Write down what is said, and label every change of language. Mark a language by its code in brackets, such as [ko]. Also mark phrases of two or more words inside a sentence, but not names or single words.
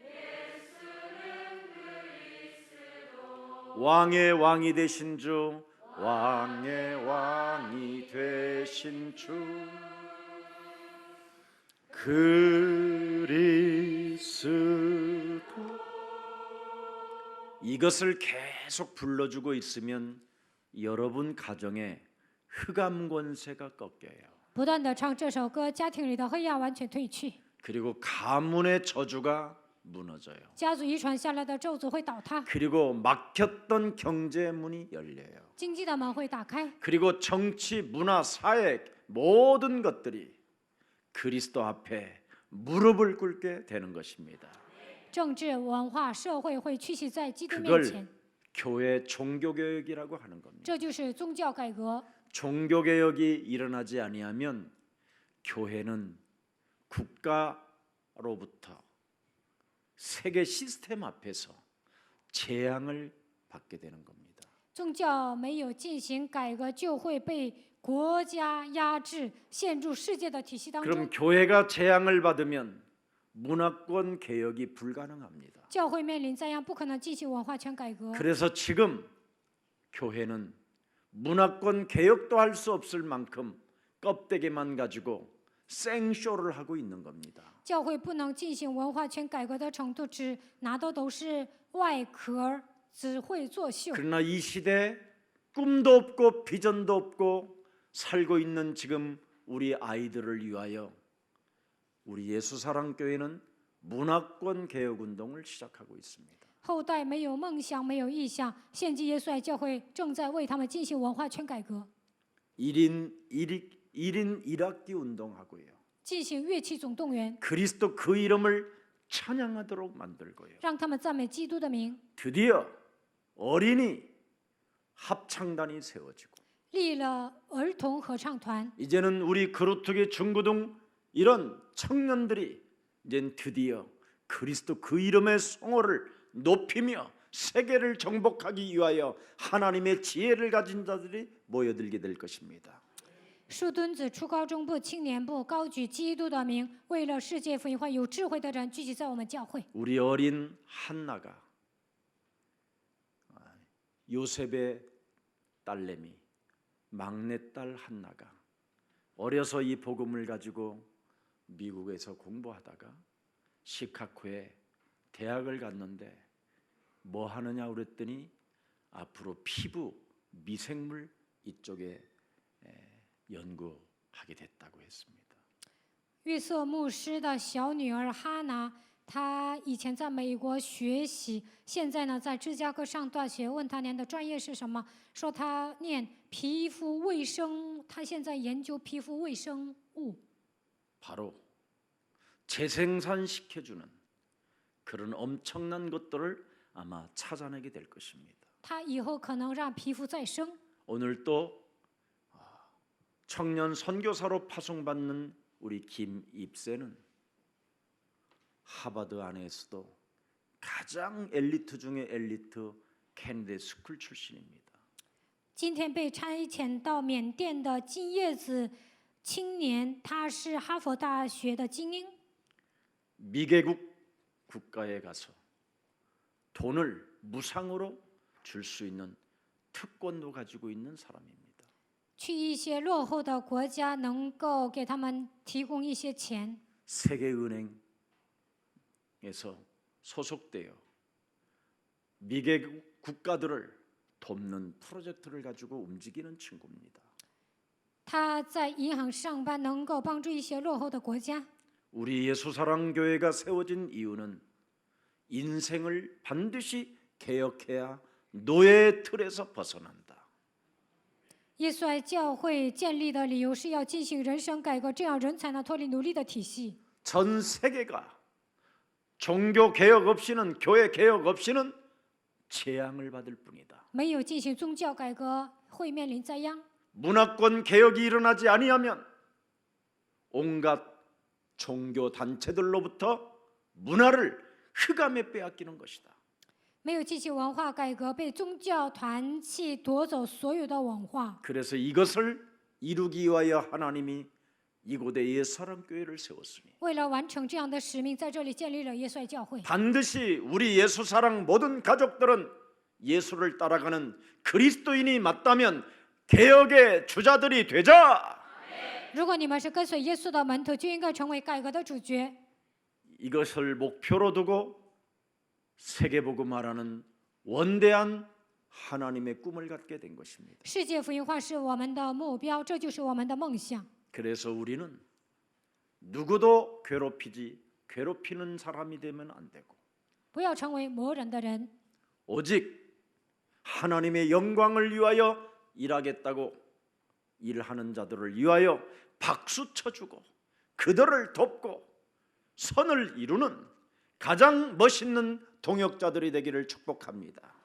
[ko] 왕의 왕이 되신 주 왕의 왕이 되신 주 그리스도 이것을 계속 불러주고 있으면 여러분 가정에 흑암 권세가 꺾여요. [zh] 不断的唱这首歌，家庭里的黑暗完全褪去， [ko] 그리고 가문의 저주가 무너져요. [zh] 家族遗传下来的咒诅会倒塌， [ko] 그리고 막혔던 경제 문이 열려요. [zh] 经济的门会打开， [ko] 그리고 정치, 문화, 사회 모든 것들이 그리스도 앞에 무릎을 꿇게 되는 것입니다. [zh] 政治、文化、社会会屈膝在基督面 [ko] 그걸 [zh] 前， [ko] 교회 종교개혁이라고 하는 겁니다. [zh] 这就是宗教改革。 [ko] 종교개혁이 일어나지 아니하면 교회는 국가로부터 세계 시스템 앞에서 재앙을 받게 되는 겁니다. [zh] 宗教没有进行改革，就会被国家压制，陷入世界的体系当 [ko] 그럼 [zh] 中。 [ko] 교회가 재앙을 받으면 문화권 개혁이 불가능합니다. [zh] 教会面临这样不可能进行文化权改革， [ko] 그래서 지금 교회는 문화권 개혁도 할 수 없을 만큼 껍데기만 가지고 생쇼를 하고 있는 겁니다. [zh] 教会不能进行文化权改革的程度，只拿的都是外壳，只会作秀。 [ko] 그러나 이 시대 꿈도 없고 비전도 없고 살고 있는 지금 우리 아이들을 위하여 우리 예수사랑교회는 문화권 개혁 운동을 시작하고 있습니다. [zh] 后代没有梦想，没有意向，献祭耶稣爱教会正在为他们进行文化权改革， [ko] 1인 1학기 운동하고요. [zh] 进行乐器总动员， [ko] 그리스도 그 이름을 찬양하도록 만들고요. [zh] 让他们赞美基督的名， [ko] 드디어 어린이 합창단이 세워지고 [zh] 立了儿童合唱团。 [ko] 이제는 우리 그루트기 중고등 이런 청년들이 이제 드디어 그리스도 그 이름의 성호를 높이며 세계를 정복하기 위하여 하나님의 지혜를 가진 자들이 모여들게 될 것입니다. [zh] 树墩子初高中部青年部高举基督的名，为了世界福音化，有智慧的人聚集在我们教会。 [ko] 우리 어린 한나가 요셉의 딸내미 막내딸 한나가 어려서 이 복음을 가지고 미국에서 공부하다가 시카고에 대학을 갔는데 뭐 하느냐 그랬더니 앞으로 피부 미생물 이쪽에 연구하게 됐다고 했습니다. [zh] 约瑟牧师的小女儿哈娜，她以前在美国学习，现在呢在芝加哥上大学。问她念的专业是什么，说她念皮肤卫生，她现在研究皮肤微生物。 [ko] 바로 재생산시켜주는 그런 엄청난 것들을 아마 찾아내게 될 것입니다. [zh] 她以后可能让皮肤再生。 [ko] 오늘 또 청년 선교사로 파송받는 우리 김입세는 하버드 안에서도 가장 엘리트 중에 엘리트 캐네디 스쿨 출신입니다. [zh] 今天被差遣到缅甸的金叶子青年，他是哈佛大学的精英。 [ko] 미개국 국가에 가서 돈을 무상으로 줄 수 있는 특권도 가지고 있는 사람입니다. [zh] 去一些落后的国家，能够给他们提供一些钱。 [ko] 세계은행에서 소속되어 미개국 국가들을 돕는 프로젝트를 가지고 움직이는 친구입니다. [zh] 他在银行上班，能够帮助一些落后的国家。 [ko] 우리 예수사랑교회가 세워진 이유는 인생을 반드시 개혁해야 노예의 틀에서 벗어난다. [zh] 耶稣爱教会建立的理由是要进行人生改革，这样人才能脱离奴隶的体系。 [ko] 전 세계가 종교 개혁 없이는 교회 개혁 없이는 재앙을 받을 뿐이다. [zh] 没有进行宗教改革，会面临灾殃。 [ko] 문화권 개혁이 일어나지 아니하면 온갖 종교 단체들로부터 문화를 흑암에 빼앗기는 것이다. [zh] 没有进行文化改革，被宗教团体夺走所有的文化。 [ko] 그래서 이것을 이루기 위하여 하나님이 이곳에 예수사랑교회를 세웠으니 [zh] 为了完成这样的使命，在这里建立了耶稣爱教会。 [ko] 반드시 우리 예수사랑 모든 가족들은 예수를 따라가는 그리스도인이 맞다면 개혁의 주자들이 되자. [zh] 如果你们是跟随耶稣的门徒，就应该成为改革的主角。 [ko] 이것을 목표로 두고 세계복음화라는 원대한 하나님의 꿈을 갖게 된 것입니다. [zh] 世界福音化是我们的目标，这就是我们的梦想。 [ko] 그래서 우리는 누구도 괴롭히는 사람이 되면 안 되고 [zh] 不要成为磨人的人， [ko] 오직 하나님의 영광을 위하여 일하겠다고 일하는 자들을 위하여 박수 쳐주고 그들을 돕고 선을 이루는 가장 멋있는 동역자들이 되기를 축복합니다.